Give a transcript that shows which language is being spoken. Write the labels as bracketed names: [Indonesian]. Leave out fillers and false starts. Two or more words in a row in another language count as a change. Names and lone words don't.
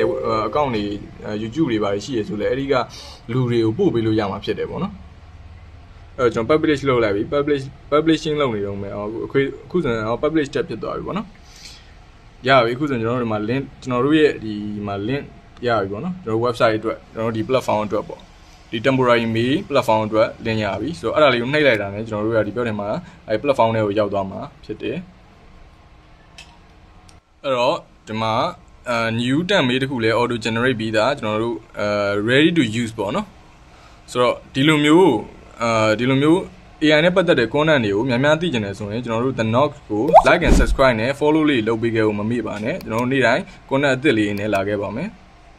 [Burmese] account တွေ YouTube တွေပါရှိရဆိုလဲအဲ့ဒီကလူတွေကိုပို့ပေးလို့ရမှာဖြစ်တယ်ပေါ့နော်အဲ့ကျွန်တော် publish လုပ်လိုက်ပြီ publishing လုပ်နေတော့မယ်အခုဆိုရင် publish တက်ဖြစ်သွားပြီပေါ့နော်ရပြီအခုဆိုရင်ကျွန်တော်တို့ဒီမှာ link ကျွန်တော်တို့ရဲ့ဒီမှာ link ရပြီပေါ့နော်ကျွန်တော် website အတွက်ကျွန်တော်ဒီ platform အတွက်ပေါ့ဒီ [English] temporary mail platform [Burmese] အတွက် link ရပြီဆိုတော့အဲ့ဒါလေးကိုနှိပ်လိုက်တာနဲ့ကျွန်တော်တို့ကဒီပြောတယ်မှာအဲ့ platform တွေကိုရောက်သွားမှာဖြစ်တယ် အဲ့တော့ဒီမှာ [English] new tab mail [Burmese] တခုလည်း [English] auto generate [Burmese] ပြီးသားကျွန်တော်တို့ [English] ready to use [Burmese] ပေါ့နော်ဆိုတော့ဒီလိုမျိုး AI နဲ့ပတ်သက်တဲ့ content တွေကိုများများသိချင်တယ်ဆိုရင်ကျွန်တော်တို့ The Knox ကို [English] like and subscribe [Burmese] နဲ့ follow လေးလုပ်ပေးခဲ့ဖို့မမေ့ပါနဲ့ကျွန်တော်တို့နေ့တိုင်း content အသစ်လေးနဲ့လာခဲ့ပါမယ်